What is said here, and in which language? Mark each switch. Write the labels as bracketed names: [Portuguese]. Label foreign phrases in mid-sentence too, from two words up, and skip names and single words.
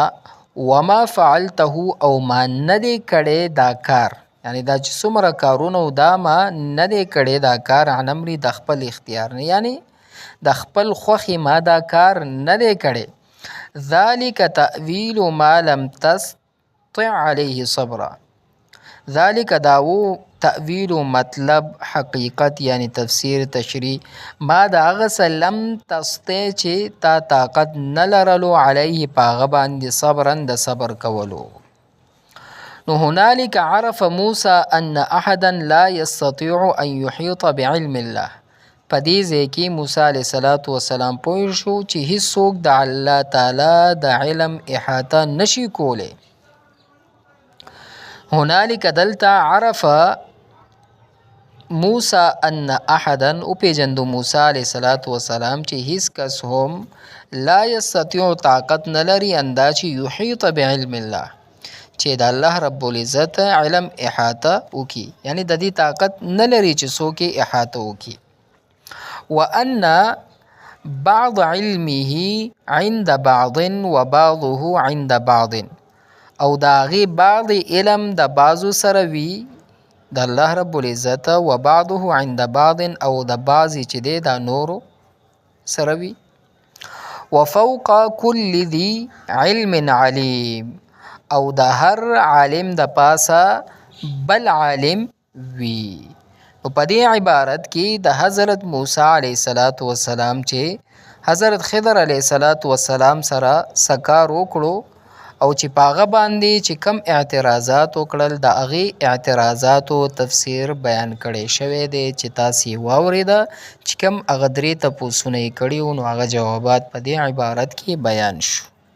[Arabic] وما فعلته [Pashto] او ما نه دی کړی دا کار، یعنی دا چې څومره کارونه و دا ما نه دی کړی دا کار، [Arabic] عن امري [Pashto] د خپل اختیار نه، یعنی د خپل خوښې ما دا کار نه دی کړی. [Arabic] ذلک تأویل ما لم تستطع علیه صبرا، [Pashto] ذلک داو تأویل مطلب حقیقت یعنی تفسیر تشریح، ما د هغه څه [Arabic] لم تستطع [Pashto] چې تا طاقت نه لرلو علیه په هغه باندې صبرا د صبر کولو. [Arabic] نو هنالک عرف موسی ان احدا لا یستطیع ان یحیط بعلم الله، [Pashto] په دې ځای کې موسی [Arabic] علیه الصلاة والسلام [Pashto] پوه شو چې هیڅوک د الله تعالی د علم احاطه نشي کولی. هنالک دلته [Arabic] عرف موسی ان احدا، [Pashto] او پیژندو موسی [Arabic] علیه الصلاة والسلام [Pashto] چې هیڅ کس هم [Arabic] لا یستطیع [Pashto] طاقت نه لري اندا چې [Arabic] یحیط بعلم الله، [Pashto] چې د الله رب العزت علم احاطه وکي، یعنی د دې طاقت نه لري چې څوک یې احاطه وکي. [Arabic] وان بعض علمه عند بعض وبعضه عند بعض، [Pashto] او د هغې بعض علم د بعضو سره وي د الله رب العزت، [Arabic] وبعضه عند بعض [Pashto] او د بعضې چې دی د نورو سره وي. [Arabic] وفوق كل ذي علم علیم [Pashto] او د هر عالم د پاسه بل عالم وي. نو په دې عبارت کې د حضرت موسی [Arabic] علیه السلام [Pashto] چې حضرت خضر [Arabic] علیه السلام [Pashto] سره سکار وکړو او چې پاغه باندې چې کم اعتراضات وکړل د هغې اعتراضاتو تفسیر بیان کړی شوی دی چې تاسې واورېده چې کم هغه درې تپوسونه یې کړي وو نو هغه جوابات په دې عبارت کې بیان شو.